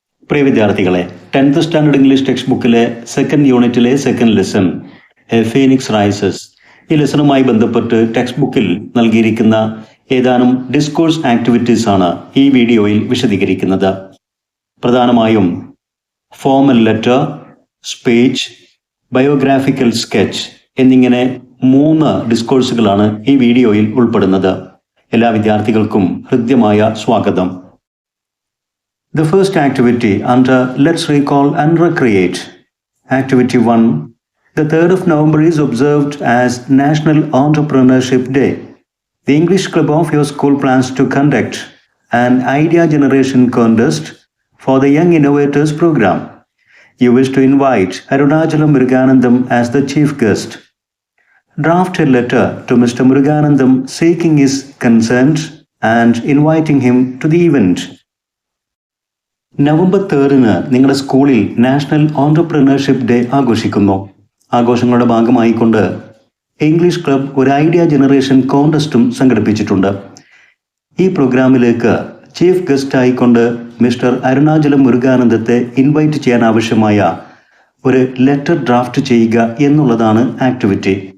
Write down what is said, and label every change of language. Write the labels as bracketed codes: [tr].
[ml] പ്രിയ വിദ്യാർത്ഥികളെ, 10th standard English text ബുക്കിലെ second യൂണിറ്റിലെ second lesson A Phoenix rises, ഈ ലെസണുമായി ബന്ധപ്പെട്ട് ടെക്സ്റ്റ് ബുക്കിൽ നൽകിയിരിക്കുന്ന ഏതാനും ഡിസ്കോഴ്സ് ആക്ടിവിറ്റീസ് ആണ് ഈ വീഡിയോയിൽ വിശദീകരിക്കുന്നത്. പ്രധാനമായും formal letter, speech, biographical sketch എന്നിങ്ങനെ 3 ഡിസ്കോഴ്സുകളാണ് ഈ വീഡിയോയിൽ ഉൾപ്പെടുന്നത്. എല്ലാ വിദ്യാർത്ഥികൾക്കും ഹൃദ്യമായ സ്വാഗതം. [en] The first activity under Let's Recall and Recreate. Activity 1. The 3rd of November is observed as National Entrepreneurship Day. The English club of your school plans to conduct an idea generation contest for the Young Innovators program. You wish to invite Arunachalam Muruganandam as the chief guest. Draft a letter to Mr. Muruganandam seeking his consent and inviting him to the event. [ml] November 3-ന് നിങ്ങളുടെ സ്കൂളിൽ national entrepreneurship day ആഘോഷിക്കുന്നു. ആഘോഷങ്ങളുടെ ഭാഗമായിക്കൊണ്ട് English club ഒരു idea generation കോൺടെസ്റ്റും സംഘടിപ്പിച്ചിട്ടുണ്ട്. ഈ പ്രോഗ്രാമിലേക്ക് chief guest ആയിക്കൊണ്ട് mister Arunachalam മുരുകാനന്ദത്തെ invite ചെയ്യാൻ ആവശ്യമായ ഒരു ലെറ്റർ ഡ്രാഫ്റ്റ് ചെയ്യുക എന്നുള്ളതാണ് ആക്ടിവിറ്റി.